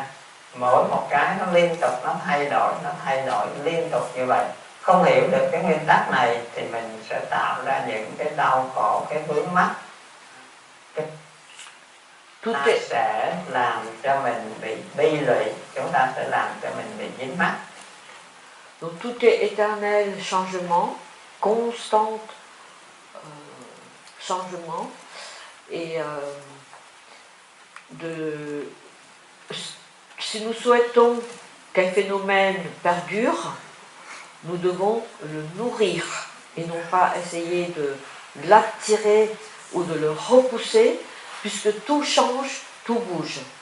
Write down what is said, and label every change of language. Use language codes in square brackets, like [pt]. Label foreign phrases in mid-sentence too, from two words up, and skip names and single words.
[vi] Mỗi một cái nó liên tục, nó thay đổi liên tục như vậy. Không hiểu được cái nguyên tắc này thì mình sẽ tạo ra những cái đau khổ, cái vướng mắc. Ta sẽ làm cho mình bị bi lụy, chúng ta sẽ làm cho mình bị dính mắc. [fr] Donc tout est éternel changement, constant changement, et si nous souhaitons qu'un phénomène perdure, nous devons le nourrir et non pas essayer de l'attirer ou de le repousser, puisque tout change, tout bouge.